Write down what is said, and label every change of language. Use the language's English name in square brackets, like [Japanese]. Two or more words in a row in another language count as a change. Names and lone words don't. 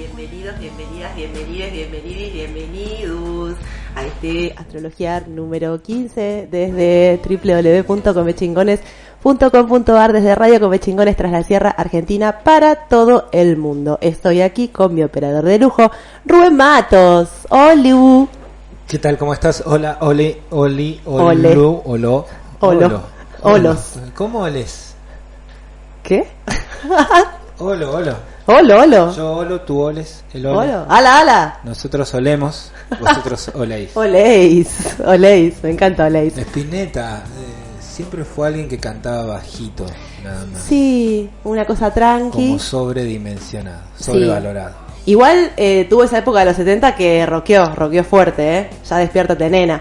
[Spanish] bienvenidos, bienvenidas, bienvenides, bienvenidos, bienvenidos a este Astrologiar número 15 desde www.comechingones.com.ar, desde Radio Comechingones tras la Sierra Argentina para todo el mundo. Estoy aquí con mi operador de lujo, Rubén Matos. ¡Holu! ¿Qué tal? ¿Cómo estás? Hola, Oli, Ole. Olu, Olo. Olos. ¿Cómo oles? ¿Qué? Olo. Olo. Yo olo, tú oles, el ole. Olo. Ala. Nosotros olemos, vosotros oléis. Oléis, me encanta Oléis. Spinetta siempre fue alguien que cantaba bajito, nada más. Sí, una cosa tranqui. Como sobredimensionado, sobrevalorado. Igual tuvo esa época de los 70 que rockeó fuerte, ya despiértate nena.